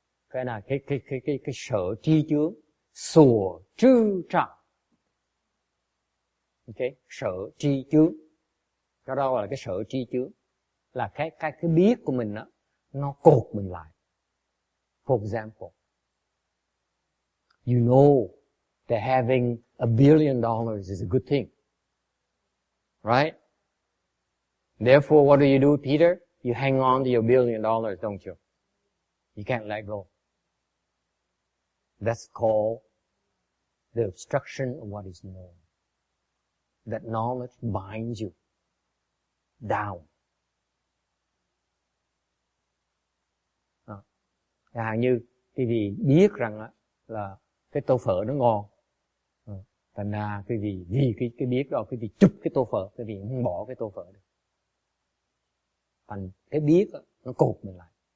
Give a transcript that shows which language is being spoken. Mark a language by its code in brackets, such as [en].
[vi] Cái là cái sở tri chướng, sủa trư trọng. Okay, sở tri chướng. Cái đó là cái sở tri chướng. Là cái biết của mình đó, nó cột mình lại. [en] For example, you know that having $1 billion is a good thing. Right? Therefore, what do, Peter? You hang on to your $1 billion, don't you? You can't let go. That's called the obstruction of what is known. That knowledge binds you down. [vi] Chẳng hạn như quý vị biết rằng là cái tô phở nó ngon, thành ra quý vị vì cái biết đó quý vị chụp cái tô phở, quý vị không bỏ cái tô phở được. Thành cái biết đó, nó cột mình lại.